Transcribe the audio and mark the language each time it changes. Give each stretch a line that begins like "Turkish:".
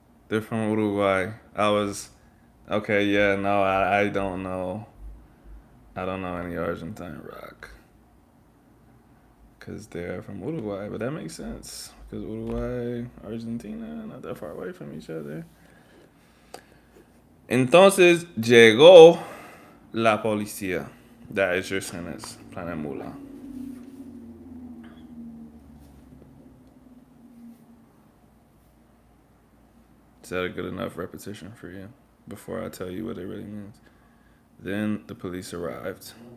English: They're from Uruguay. I was okay. Yeah, no, I don't know. I don't know any Argentine rock because they're from Uruguay, but that makes sense because Uruguay, Argentina, not that far away from each other.
Spanish: Entonces llegó la policía.
English: That is your sentence, Planet Mula. Is that a good enough repetition for you before I tell you what it really means? Then the police arrived.